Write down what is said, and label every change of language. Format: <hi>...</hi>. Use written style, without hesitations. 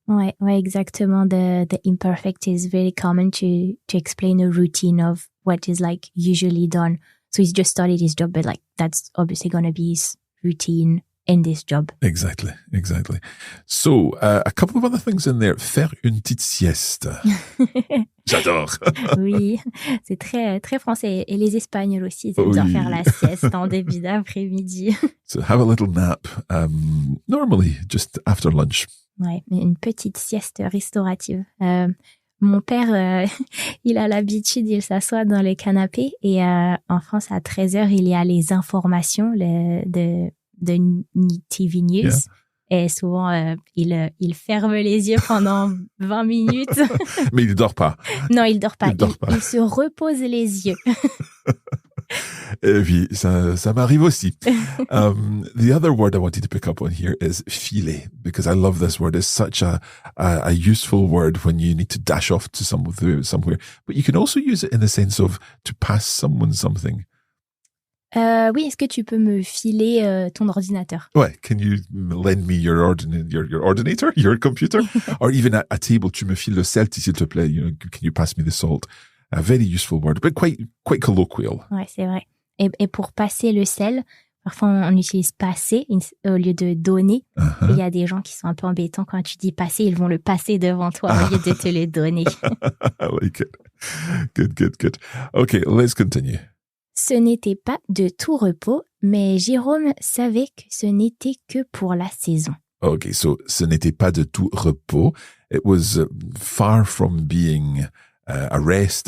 <fr>Ouais, exactement.</fr> <en>The imperfect is very common to explain a routine of what is like usually done. So he's just started his job, but like that's obviously going to be his routine in this job. Exactly. So, a couple of other things in there.</en> <fr>Faire une petite sieste. J'adore. Oui, c'est très, très français. Et les Espagnols aussi, ils aiment bien faire la sieste en début d'après-midi.</fr> <en>So have a little nap, normally just after lunch.</en> <fr>Ouais, une petite sieste restaurative. Mon père, il a l'habitude, il s'assoit dans le canapé et en France, à 13h, il y a les informations de TV News. Yeah. Et souvent, il ferme les yeux pendant 20 minutes. Mais il dort pas. Non, il dort pas. Il se repose les yeux. Et puis, ça m'arrive aussi.</fr> <en>The other word I wanted to pick up on here is filer, because I love this word. It's such a useful word when you need to dash off to somewhere. But you can also use it in the sense of to pass someone something.</en> <fr>Oui, est-ce que tu peux me filer ton ordinateur?</fr> <en>Ouais, can you lend me your ordinator, your computer? Or even at a table,</en> <fr>tu me files le sel, s'il te plaît.</fr> <en>You know, can you pass me the salt? A very useful word, but quite colloquial.</en> <fr>Ouais, c'est vrai. Et pour passer le sel, parfois on utilise passer au lieu de donner. Uh-huh. Et il y a des gens qui sont un peu embêtants quand tu dis passer, ils vont le passer devant toi au lieu de te le donner.</fr> <en>I like it. Good. Okay, let's continue.</en> <fr>Ce n'était pas de tout repos, mais Jérôme savait que ce n'était que pour la saison. Okay, so ce n'était pas de tout repos.</fr> <en>It was far from being a rest.</en>